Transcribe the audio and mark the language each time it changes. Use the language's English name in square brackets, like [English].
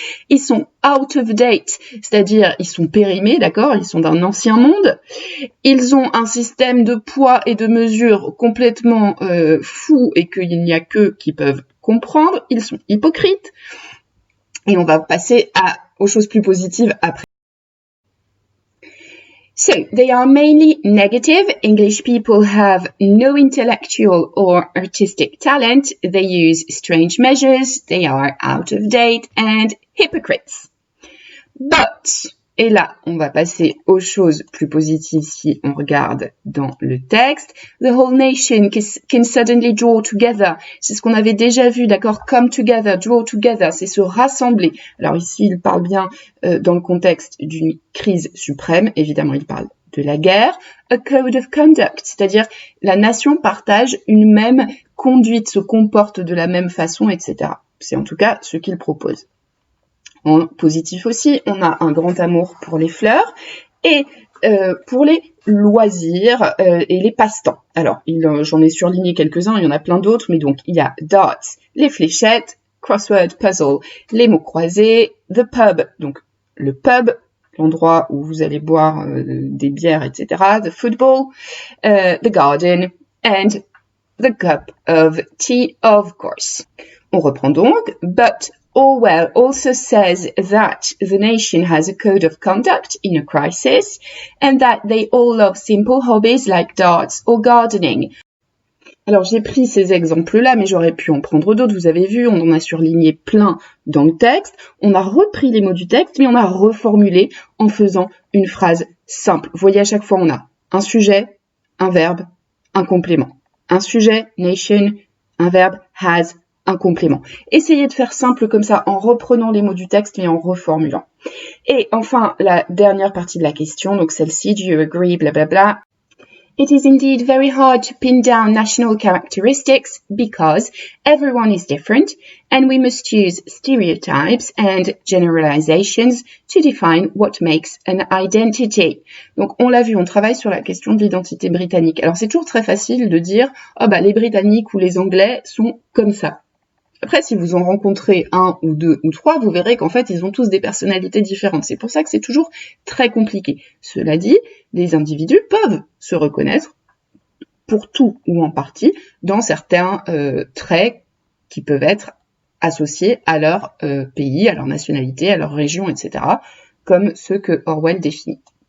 [French] Ils sont [English] out of date, [French] c'est-à-dire ils sont périmés, d'accord? Ils sont d'un ancien monde. Ils ont un système de poids et de mesure complètement fou et qu'il n'y a qu'eux qui peuvent comprendre. Ils sont hypocrites. Et on va passer aux choses plus positives après. [English] So, they are mainly negative. English people have no intellectual or artistic talent. They use strange measures. They are out of date and hypocrites. [French] But, et là, on va passer aux choses plus positives si on regarde dans le texte. [English] The whole nation can suddenly draw together. [French] C'est ce qu'on avait déjà vu, d'accord? [English] Come together, draw together, [French] c'est se rassembler. Alors ici, il parle bien dans le contexte d'une crise suprême. Évidemment, il parle de la guerre, [English] a code of conduct, [French] c'est-à-dire la nation partage une même conduite, se comporte de la même façon, etc. C'est en tout cas ce qu'il propose. En positif aussi, on a un grand amour pour les fleurs et pour les loisirs et les passe-temps. Alors, j'en ai surligné quelques-uns, il y en a plein d'autres, mais donc il y a darts, les fléchettes, [English] crossword puzzle, [French] les mots croisés, [English] the pub, [French] donc le pub, l'endroit où vous allez boire des bières, etc., [English] the football, the garden, and the cup of tea, of course. [French] On reprend donc, [English] but Orwell also says that the nation has a code of conduct in a crisis and that they all love simple hobbies like darts or gardening. [French] Alors j'ai pris ces exemples-là, mais j'aurais pu en prendre d'autres. Vous avez vu, on en a surligné plein dans le texte. On a repris les mots du texte, mais on a reformulé en faisant une phrase simple. Vous voyez, à chaque fois, on a un sujet, un verbe, un complément. Un sujet, nation, un verbe, has, un complément. Essayez de faire simple comme ça en reprenant les mots du texte mais en reformulant. Et enfin, la dernière partie de la question, donc celle-ci, [English] do you agree, [French] blablabla. [English] It is indeed very hard to pin down national characteristics because everyone is different and we must use stereotypes and generalizations to define what makes an identity. [French] Donc on l'a vu, on travaille sur la question de l'identité britannique. Alors c'est toujours très facile de dire les Britanniques ou les Anglais sont comme ça. Après, si vous en rencontrez un ou deux ou trois, vous verrez qu'en fait, ils ont tous des personnalités différentes. C'est pour ça que c'est toujours très compliqué. Cela dit, les individus peuvent se reconnaître pour tout ou en partie dans certains traits qui peuvent être associés à leur pays, à leur nationalité, à leur région, etc., comme ceux que Orwell définit.